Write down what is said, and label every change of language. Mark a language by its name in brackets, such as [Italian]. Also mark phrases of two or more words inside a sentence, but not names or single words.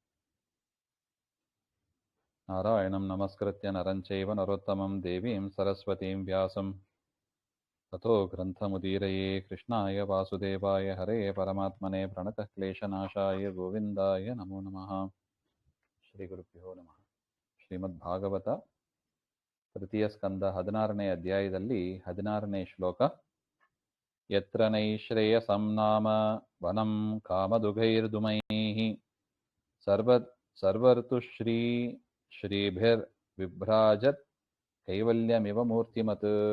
[Sanskrit] नारायणं नमस्कृत्य नरं चैव नरोत्तमं देवीं सरस्वतीं व्यासं ततो ग्रन्थमुदीरये कृष्णाय वासुदेवाय हरये परमात्मने प्रणतः क्लेशनाशाय गोविन्दाय नमो नमः। ಶ್ರೀಗುರುಭ್ಯೋ ನಮಃ. [Kannada] ಶ್ರೀಮದ್ಭಾಗವತ ತೃತೀಯ ಸ್ಕಂದ 16ನೇ ಅಧ್ಯಾಯದಲ್ಲಿ 16ನೇ ಶ್ಲೋಕ. [Sanskrit] ಯತ್ರ ನೈಶ್ರೇಯಸಂ ನಾಮ ವನಂ ಕಾಮದುಘೈರ್ದುಮೈಃ ಸರ್ವಋತುಶ್ರೀ ಶ್ರೀಭಿರ್ವಿಭ್ರಾಜತ್ ಕೈವಲ್ಯಮಿವ ಮೂರ್ತಿಮತ್